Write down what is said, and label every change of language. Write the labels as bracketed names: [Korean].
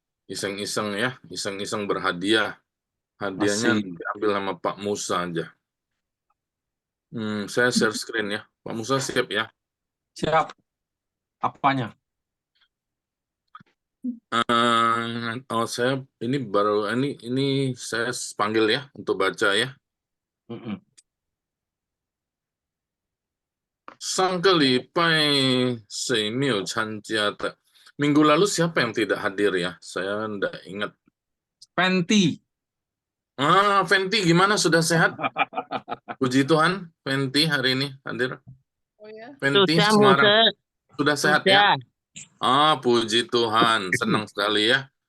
[Indonesian] Iseng-iseng, ya, iseng-iseng berhadiah. Hadiahnya diambil sama Pak Musa aja. Saya share screen, ya. Pak Musa siap, ya? Siap. Apanya? Saya ini baru ini saya panggil, ya, untuk baca, ya. [Chinese] 上个礼拜谁没有参加的？ [Indonesian] Minggu lalu siapa yang tidak hadir, ya? Saya enggak ingat. Fenty. Fenty gimana? Sudah sehat? Puji Tuhan, Fenty hari ini hadir. Oh ya. Fenty Sudah, Semarang. Musa. Sudah sehat, Sudah. ya? Puji Tuhan, senang sekali, ya.